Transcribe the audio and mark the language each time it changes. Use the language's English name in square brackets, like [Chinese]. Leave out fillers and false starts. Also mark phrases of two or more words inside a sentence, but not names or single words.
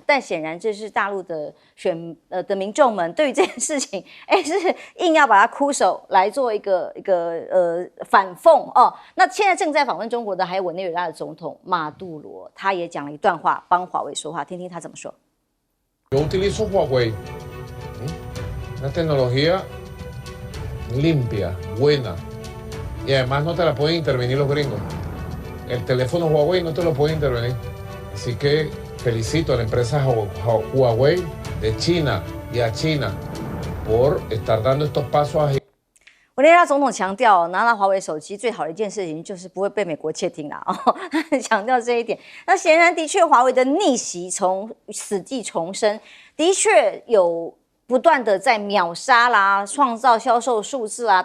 [Chinese] 但显然这是大陆的的民众们对于这件事情，是硬要把它哭手来做一个反讽哦。那现在正在访问中国的还有委内瑞拉的总统马杜罗，他也讲了一段话，帮华为说话，听听他怎么说。 [Spanish] Yo utilizo Huawei, una tecnología limpia, buena, y además no te la pueden intervenir los gringos. El teléfono Huawei no te lo puede intervenir. Así que felicito a la empresa Huawei de China y a China por estar dando estos pasos a [Chinese] 委内瑞拉总统强调，拿到华为手机最好的一件事情就是不会被美国窃听啦。他很强调这一点。那显然的确，华为的逆袭从死地重生，的确有不断的在秒杀啦，创造销售数字啦。